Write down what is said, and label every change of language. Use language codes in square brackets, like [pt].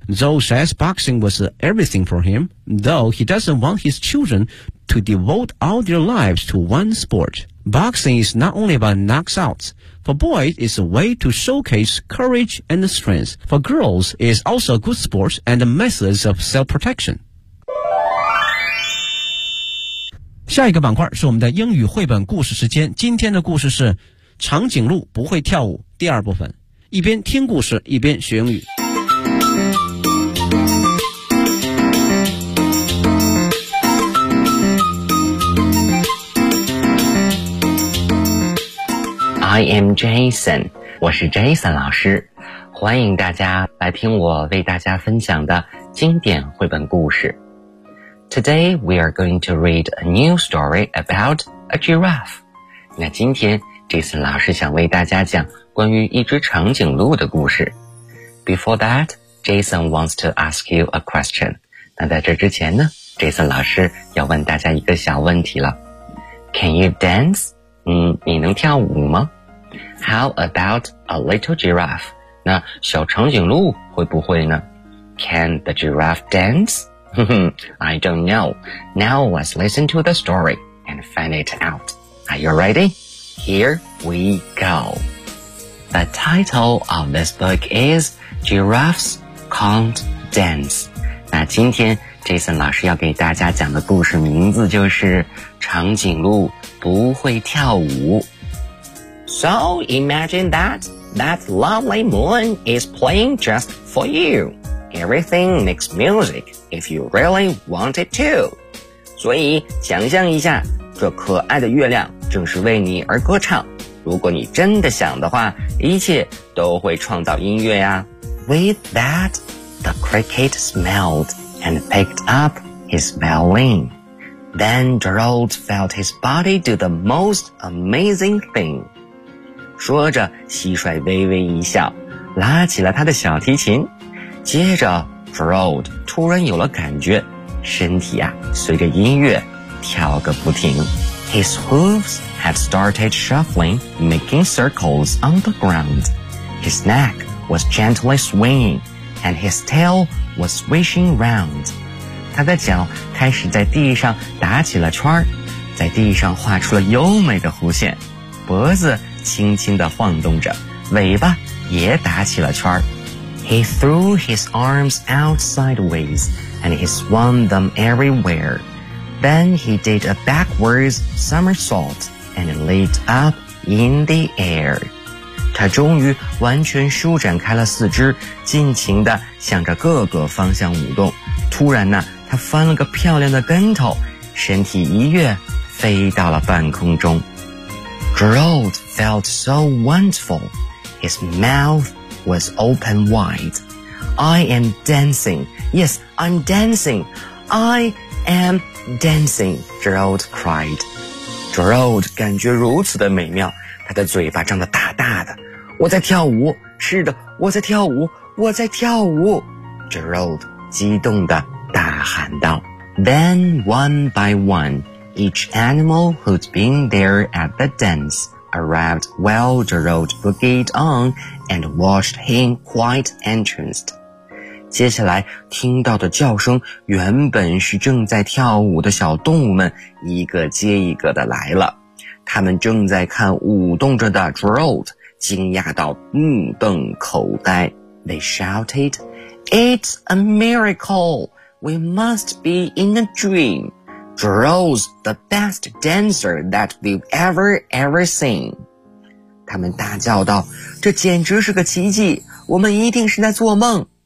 [en] Zhou says boxing was everything for him, though he doesn't want his children to devote all their lives to one sport. Boxing is not only about knockouts. For boys, it's a way to showcase courage and strength. For girls, it's also a good sport and a method of self-protection. [zh] 下一个板块是我们的英语绘本故事时间。今天的故事是长颈鹿不会跳舞第二部分。一边听故事，一边学英语。 [en] I am Jason， [zh] 我是 Jason 老师，欢迎大家来听我为大家分享的经典绘本故事。 [en] Today we are going to read a new story about a giraffe。 [zh] 那今天 Jason 老师想为大家讲关于一只长颈鹿的故事。 [en] Before that, Jason wants to ask you a question。 [zh] 那在这之前呢， Jason 老师要问大家一个小问题了。 [en] Can you dance? [zh] 你能跳舞吗？ [en] How about a little giraffe? [zh] 那小长颈鹿会不会呢？ [en] Can the giraffe dance? I don't know. Now let's listen to the story and find it out. Are you ready? Here we go. The title of this book is Giraffes Can't Dance. [zh] 那今天 Jason 老师要给大家讲的故事名字就是长颈鹿不会跳舞。 [en] So imagine that lovely moon is playing just for you. Everything makes music if you really want it to. [zh] 所以想象一下，这可爱的月亮正是为你而歌唱。如果你真的想的话，一切都会创造音乐呀。 [en] With that, the cricket smelled and picked up his violin. Then Gerald felt his body do the most amazing thing. [zh] 说着蟋蟀微微一笑，拉起了他的小提琴。接着 Gerald 突然有了感觉，身体啊随着音乐跳个不停。 [en] His hooves had started shuffling, making circles on the ground. His neck was gently swinging, and his tail was swishing round. [zh] 他的脚开始在地上打起了圈，在地上画出了优美的弧线，脖子轻轻地晃动着，尾巴也打起了圈。 [en] He threw his arms out sideways, and he swung them everywhere. Then he did a backwards somersault, and leaped up in the air. [zh] 他终于完全舒展开了四肢，尽情地向着各个方向舞动。突然呢，他翻了个漂亮的跟头，身体一跃，飞到了半空中。 [en] Gerald felt so wonderful. His mouth was open wide. I am dancing. Yes, I'm dancing. I am dancing, Gerald cried. [zh] Throat 感觉如此的美妙，他的嘴巴张得大大的。我在跳舞，是的，我在跳舞，我在跳舞。 Throat 激动地大喊道。 [en] Then one by one, each animal who'd been there at the dance arrived while Throat boogied on and watched him quite entranced. [zh] 接下来听到的叫声，原本是正在跳舞的小动物们一个接一个的来了，他们正在看舞动着的 Throat 惊讶到目瞪口呆。 [en] They shouted, It's a miracle, we must be in a dream. Throat's the best dancer that we've ever seen. [zh] 他们大叫道，这简直是个奇迹，我们一定是在做梦。